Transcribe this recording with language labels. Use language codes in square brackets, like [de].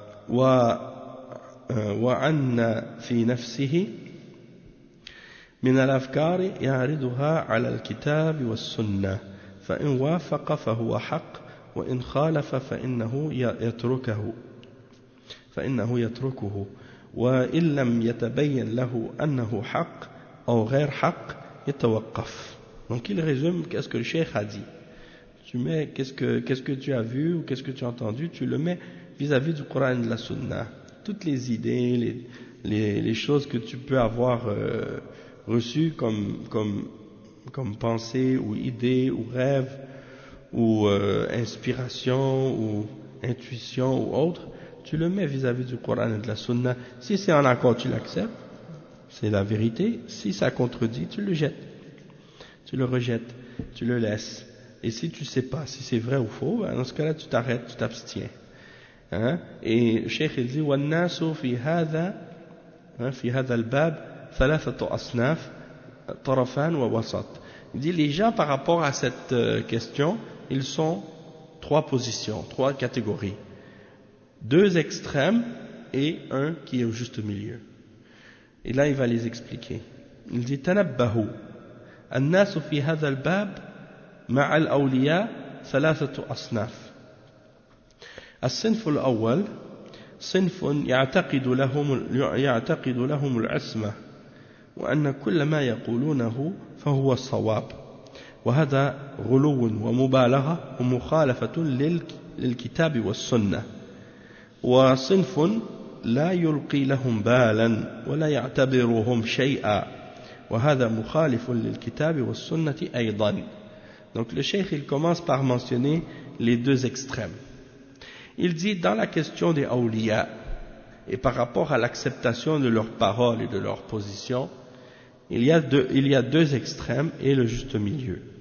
[ar] وعن في نفسه من الأفكار يعرضها على الكتاب والسنة فإن وافق فهو حق وإن خالف فإنه يتركه وإن لم يتبين له أنه حق أو غير حق يتوقف. [fr] Donc il résume qu'est-ce que le cheikh a dit. Tu mets qu'est-ce que tu as vu ou qu'est-ce que tu as entendu, tu le mets vis-à-vis du Coran et de la Sunna. Toutes les idées, les choses que tu peux avoir reçues comme pensée ou idée ou rêve ou inspiration ou intuition ou autre, tu le mets vis-à-vis du Coran et de la Sunna. Si c'est en accord, tu l'acceptes, c'est la vérité. Si ça contredit, tu le jettes, tu le rejettes, tu le laisses. Et si tu sais pas si c'est vrai ou faux, dans ce cas-là, tu t'arrêtes, tu t'abstiens. Hein? Et le Cheikh il dit [ar] وَالنَّاسُ فِي هَذَا في هذا الباب ثلاثة أصناف طرفان ووسط. [fr] Il dit les gens par rapport à cette question, ils sont trois positions, trois catégories. Deux extrêmes et un qui est au juste milieu. Et là il va les expliquer. Il dit [ar] تنبهوا الناس في هذا الباب مع الأولياء ثلاثة أصناف. الصنف الأول صنف يعتقد لهم العصمة وأن كل ما يقولونه فهو الصواب، وهذا غلو ومبالغة ومخالفة للكتاب والسنة. وصنف لا يلقي لهم بالا ولا يعتبرهم شيئا وهذا مخالف للكتاب والسنة أيضا. [fr] Donc le cheikh il commence par mentionner les deux extrêmes. Il dit dans la question des awliya et par rapport à l'acceptation de leurs paroles et de leurs positions, il y a deux extrêmes et le juste milieu.